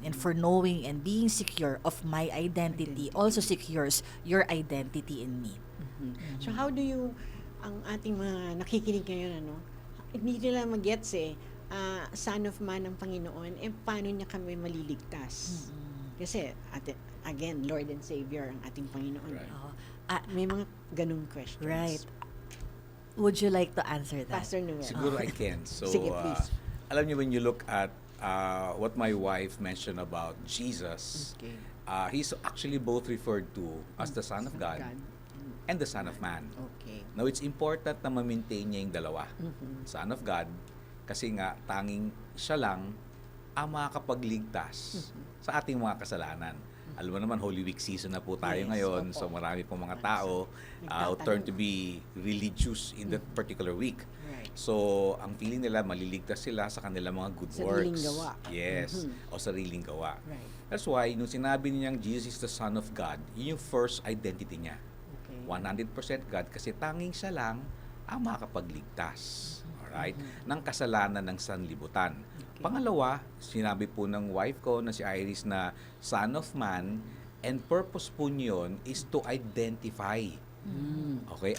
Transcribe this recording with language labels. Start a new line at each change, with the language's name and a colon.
English: And for knowing and being secure of my identity also secures your identity in me. So how do you,
Filipino: ang ating mga nakikinig ngayon, hindi nila mag-gets son of man ang Panginoon, paano niya kami maliligtas? Kasi, again, Lord and Savior ang ating Panginoon.
English: Right.
Filipino: May mga ganung questions.
English: Right. Would you like to answer that? Pastor Noel. Siguro I can. So,
Filipino: Sige, please. alam niyo
English: when you look at what my wife mentioned about Jesus, Okay. he's actually both referred to as the Son of God and the Son of Man. Okay.
Filipino: Now, it's important na ma-maintain niya yung dalawa. Son of God, kasi nga, tanging siya lang ang makakapagligtas sa ating mga kasalanan. Alam mo naman, Holy Week season na po tayo
English: Yes,
Filipino: ngayon. opo.
English: So,
Filipino: marami pong mga tao
English: turn to be religious in that particular week. Right.
Filipino: So, ang feeling nila, maliligtas sila sa kanilang mga good Sariling
English: works.
Filipino: gawa. Yes. O sariling gawa.
English: Right. That's why,
Filipino: nung sinabi niyang
English: Jesus is the Son of God,
Filipino: yun yung first identity niya.
English: Okay.
Filipino: 100% God kasi tanging siya lang ang makakapagligtas. Alright? Ng kasalanan ng sanlibutan. Pangalawa, sinabi po ng wife ko na si Iris na Son of Man,
English: and purpose po niyon is to identify.
Filipino: Okay?